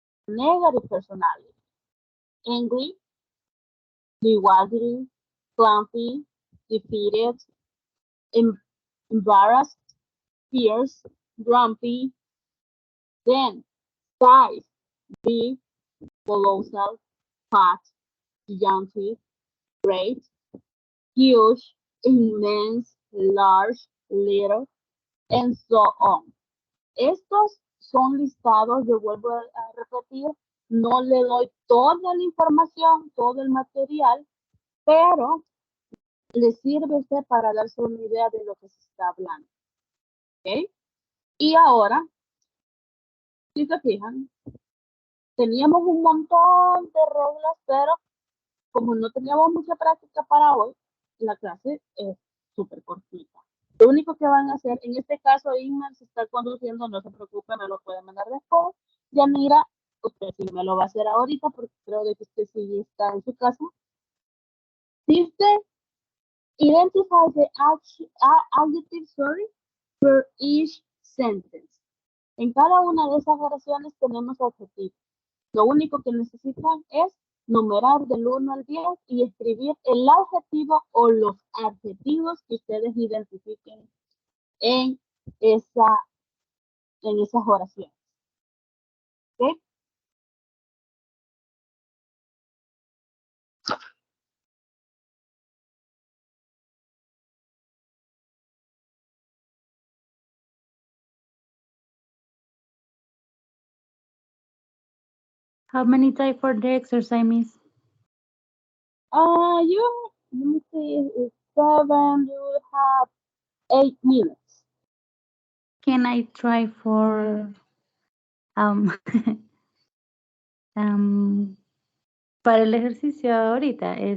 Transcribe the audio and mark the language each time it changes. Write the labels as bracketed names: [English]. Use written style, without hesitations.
[English] Negative personality, angry, bewildered, clumsy, defeated, embarrassed, fierce, grumpy. Then, size, big, colossal, fat, gigantic, great, huge, immense, large, little, and so on. [Spanish] Estos son listados, yo vuelvo a repetir, no le doy toda la información, todo el material, pero le sirve a usted para darse una idea de lo que se está hablando. ¿Ok? Y ahora, si se fijan, teníamos un montón de reglas, pero como no teníamos mucha práctica para hoy, la clase es súper cortita. Lo único que van a hacer, en este caso, Inma se está conduciendo, no se preocupe, me lo puede mandar después. Yanira, usted sí me lo va a hacer ahorita, porque creo que usted sí está en su casa. Dice, [English] identify the adjective, for each sentence. [Spanish] En cada una de esas oraciones tenemos adjetivos. Lo único que necesitan es numerar del 1 al 10 y escribir el adjetivo o los adjetivos que ustedes identifiquen en esas oraciones. ¿Ok? [English] How many time for the exercise, Miss? Let me see, it's 7, you have 8 minutes. Can I try for [Spanish] para el ejercicio ahorita?